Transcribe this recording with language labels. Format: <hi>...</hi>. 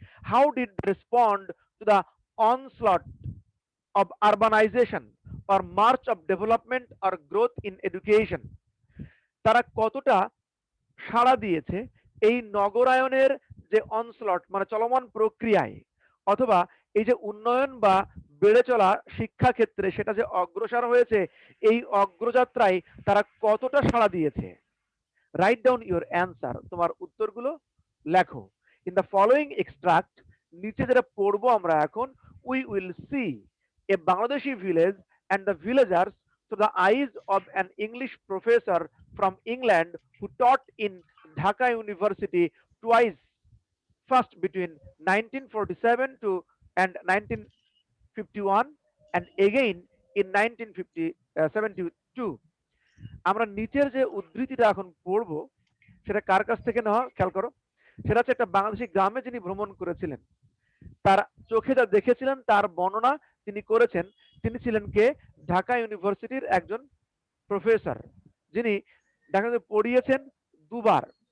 <en>how did respond to the onslaught of urbanization or march of development or growth in education,</en> <bn>তারা কতটা সাড়া দিয়েছে এই নগরায়নের যে অনস্লট মানে চলমান প্রক্রিয়ায়, অথবা এই যে উন্নয়ন বা বেড়ে চলা শিক্ষা ক্ষেত্রে সেটা যে অগ্রসর হয়েছে, এই অগ্রযাত্রায় তারা কতটা সাড়া দিয়েছে।</bn> <en>write down your answer,</en> <bn>তোমার উত্তরগুলো লেখো।</bn> <en>in the following extract,</en> <bn>নিচে যেটা পড়বো আমরা এখন,</bn> <en>We will see a Bangladeshi village and the villagers through the eyes of an English professor from England who taught in Dhaka University twice, first between 1947 to and 1951 and again in 1972।</en> <bn>আমরা নিচের যে উদ্ধৃতিটা এখন পড়বো সেটা কার কাছ থেকে নেওয়া খেয়াল করো। সেটা হচ্ছে একটা বাংলাদেশি গ্রামে যিনি ভ্রমণ করেছিলেন, তার চোখে যা দেখেছিলেন তার বর্ণনা তিনি করেছেন। তিনি ছিলেন কে? ঢাকা ইউনিভার্সিটির একজন প্রফেসর, যিনি ঢাকাতে পড়িয়েছেন দুবার।</bn>